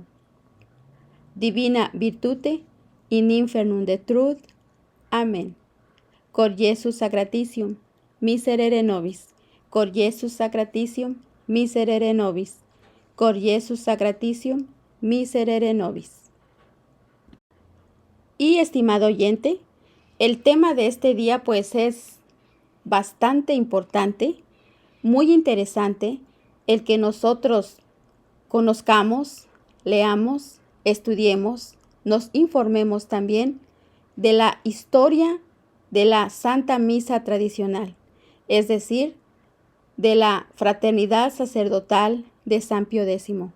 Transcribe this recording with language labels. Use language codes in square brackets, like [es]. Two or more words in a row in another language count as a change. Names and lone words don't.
[la] Divina virtute in infernum detruit. Amén. Cor Iesus sacratitium, miserere nobis. Cor Iesus sacratitium, miserere nobis. Cor Iesus sacratitium, miserere nobis. [es] Y estimado oyente, el tema de este día pues es bastante importante, muy interesante, el que nosotros conozcamos, leamos, estudiemos, nos informemos también de la historia de la Santa Misa tradicional, es decir, de la fraternidad sacerdotal de San Pío X.